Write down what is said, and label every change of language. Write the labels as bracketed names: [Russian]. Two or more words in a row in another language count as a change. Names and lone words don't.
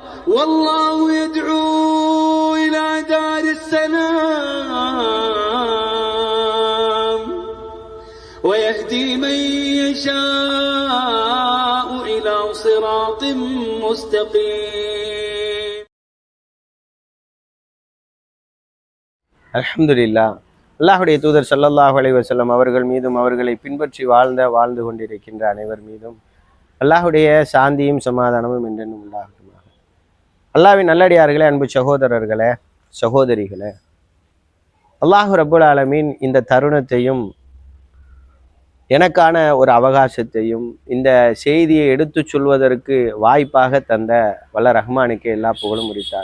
[Arabic] والله يدعو إلى دار السلام ويهدي من يشاء إلى صراط مستقيم. அல்ஹம்துலில்லாஹ். [Tamil] அல்லாஹ்வுடைய தூதர் [Arabic] صلى الله عليه وسلم [Tamil] அவர்கள் மீதும் அவர்களை பின்பற்றி வாழ்ந்து கொண்டிருக்கின்ற அனைவர் மீதும் அல்லாஹ்வுடைய சாந்தியும் சமாதானமும் என்றென்றும் உண்டாகட்டும். அல்லாஹ்வின் நல்லடியார்களே, அன்பு சகோதரர்களே, சகோதரிகளே, [Arabic] الله رب العالمين [Tamil] இந்த தருணத்தையும் எனக்கான ஒரு அவகாசத்தையும் இந்த செய்தியை எடுத்து சொல்வதற்கு வாய்ப்பாக தந்த வல்ல ரஹ்மானுக்கு எல்லா புகழும் உரித்தார்.